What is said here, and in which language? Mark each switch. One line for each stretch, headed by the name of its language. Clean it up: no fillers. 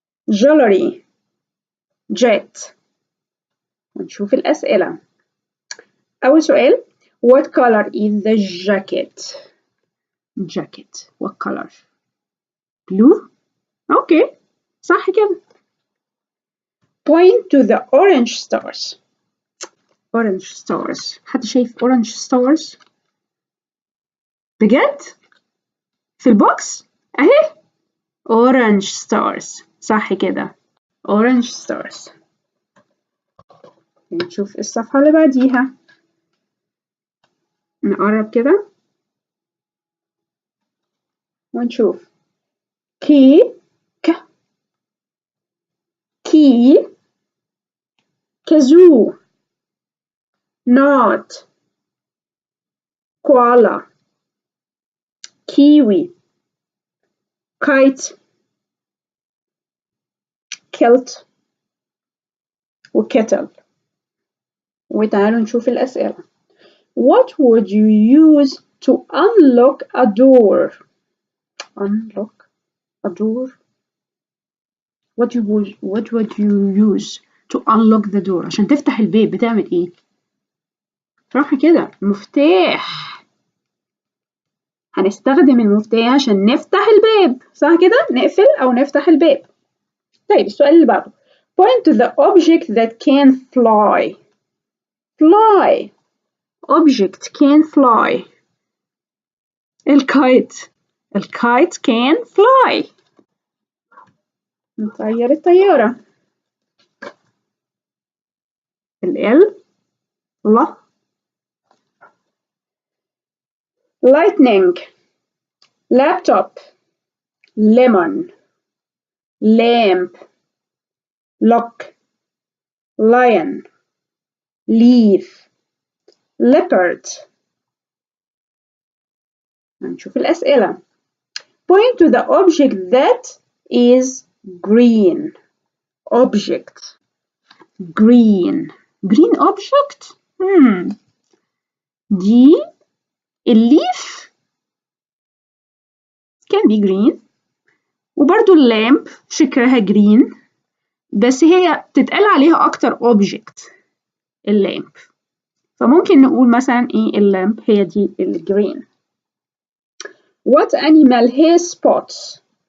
English: jewelry, jet.
Arabic: ونشوف الأسئلة. أول سؤال
English: what color is the jacket? Jacket what color? blue.
Arabic: أوكي صح كده.
English: point to the orange stars. orange stars.
Arabic: حد شايف
English: orange stars؟
Arabic: بجد؟ في البوكس؟ أهي orange stars. صح كده
English: orange stars.
Arabic: نشوف الصفحة اللي بعديها. نقرب كده ونشوف كي كازو not koala kiwi kite kilt وكتل. وتعالوا نشوف الأسئلة.
English: What would you use to unlock a door? Unlock a door. What would you use to unlock the door?
Arabic: عشان تفتح الباب بتعمل ايه؟ صح كده مفتاح. هنستخدم المفتاح عشان نفتح الباب. صح كده نقفل أو نفتح الباب. طيب السؤال اللي بعده.
English: Point to the object that can fly. Fly. Object can fly. الكايت can fly.
Arabic: نطير الطيارة. لا.
English: lightning, laptop, lemon, lamp, lock, lion, leaf, leopard.
Arabic: هنشوف الأسئلة.
English: Point to the object that is green. Object. Green object.
Arabic: دي الليف
English: can be green.
Arabic: وبرضو اللامب شكلها green بس هي تتقال عليها أكتر object اللامب. فممكن نقول مثلا إيه اللامب هي دي الجرين.
English: What animal has spots?